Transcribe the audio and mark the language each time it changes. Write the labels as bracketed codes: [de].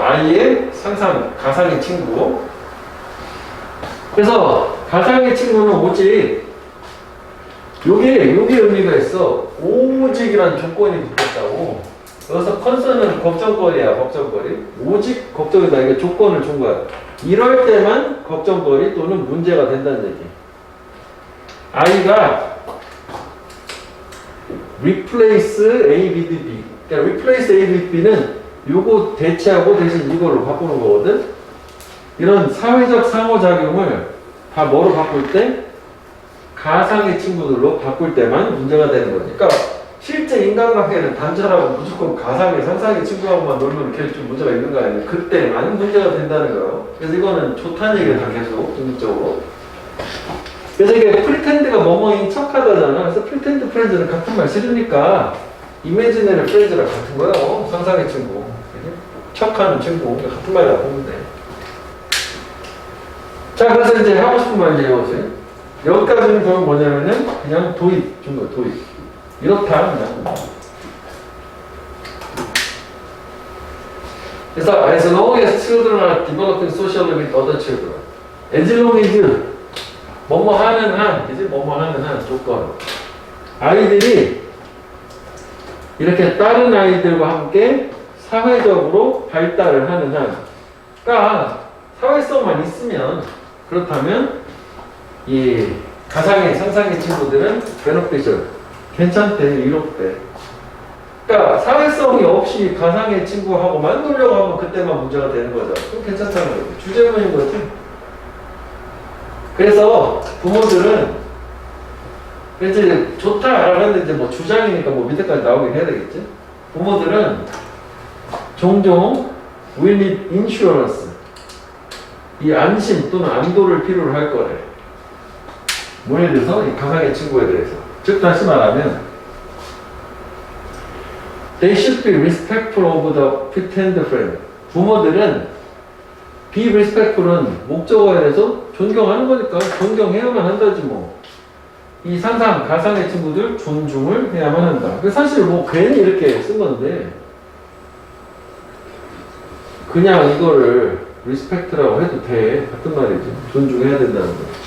[ko] 아이의 상상, 가상의 친구. 그래서 가상의 친구는 오직 요게 의미가 있어. 오직이란 조건이 붙었다고. 여기서 컨선은 걱정거리야, 걱정거리. 오직 걱정이다. 이게 조건을 준 거야. 이럴 때만 걱정거리 또는 문제가 된다는 얘기. 아이가 [en] replace A, B, B. [ko] 그러니까 [en] replace A, B, B [ko] 는 요거 대체하고 대신 이걸로 바꾸는 거거든. 이런 사회적 상호작용을 다 뭐로 바꿀 때? 가상의 친구들로 바꿀 때만 문제가 되는 거지. 그러니까 실제 인간관계는 단절하고 무조건 가상의 상상의 친구하고만 놀면 이렇게 좀 문제가 있는 거 아니에요. 그때만 문제가 된다는 거예요. 그래서 이거는 좋다는 얘기를 다 계속 중립적으로. 그래서 이게 프리텐드가 뭐뭐인 척하다잖아. 그래서 프리텐드 프렌즈는 같은 말 싫으니까 이미지너리 프렌즈랑 같은 거예요. 상상의 친구. 척하는 친구. 같은 말이라 보면 돼. 자, 그래서 이제 하고 싶은 말 이제 해보세요. 여기까지는 결국 뭐냐면은 그냥 도입 준 거예요, 도입. 이렇다, 그냥. [en] 그래서 as long as children are developing socially with other children, as long as [ko] 뭐뭐 하는 한, 그지? 뭐뭐 하는 한 조건. 아이들이 이렇게 다른 아이들과 함께 사회적으로 발달을 하는 한, 그러니까 사회성만 있으면 그렇다면 이 가상의 상상의 친구들은 beneficial, 괜찮대, 이롭대. 그러니까 사회성이 없이 가상의 친구하고만 놀려고 하면 그때만 문제가 되는 거죠. 그럼 괜찮다는 거죠. 주제문인 거지. 그래서 부모들은 이제 좋다라고 했는데 뭐 주장이니까 뭐 밑에까지 나오긴 해야 되겠지. 부모들은 종종 [en] we need insurance, [ko] 이 안심 또는 안도를 필요로 할 거래. 뭐에 대해서? 이 가상의 친구에 대해서. 즉 다시 말하면 [en] they should be respectful of the pretend friend. [ko] 부모들은 [en] be respectful [ko] 은 목적어에 대해서 존경하는 거니까 존경해야만 한다지 뭐. 이 상상, 가상의 친구들 존중을 해야만 한다. 사실 뭐 괜히 이렇게 쓴 건데 그냥 이거를 respect라고 해도 돼. 같은 말이지. 존중해야 된다는 거.